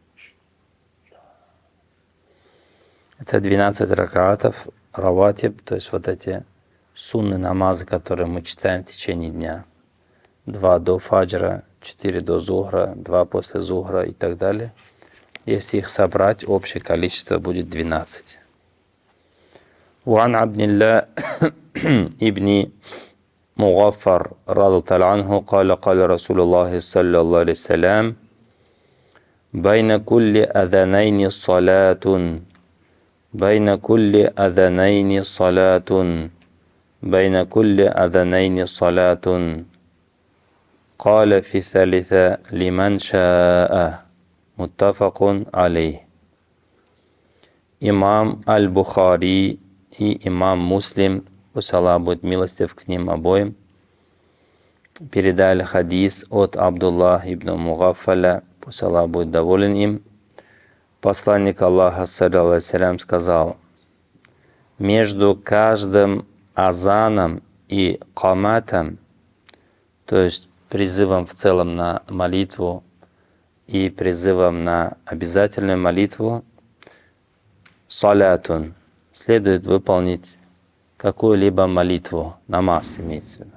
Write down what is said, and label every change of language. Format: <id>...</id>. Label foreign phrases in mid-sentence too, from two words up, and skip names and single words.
<ru>Это 12 ракатов, раватиб, то есть вот эти сунны намазы, которые мы читаем в течение дня. 2 до фаджра, 4 до зухра, 2 после зухра и так далее. Если их собрать, общее количество будет 12.</ru> <ar>وعن عبد الله ابن مغفر رضي الله عنه قال قال رسول الله صلى الله عليه وسلم بين كل أذانين صلاة بين كل أذانين صلاة بين كل أذانين صلاة قال في الثالثة لمن شاء متفق عليه.</ar> <ru>Имам Аль-Бухари и имам Муслим, пусть Аллах будет милостив к ним обоим, передали хадис от Абдуллах ибн Мугаффаля, пусть Аллах будет доволен им. Посланник Аллаха,</ru> <ar>صلى الله عليه وسلم,</ar> <ru>сказал: между каждым азаном и каматом, то есть призывом в целом на молитву и призывом на обязательную молитву, салятун, следует выполнить какую-либо молитву, намаз имеется в виду.</ru>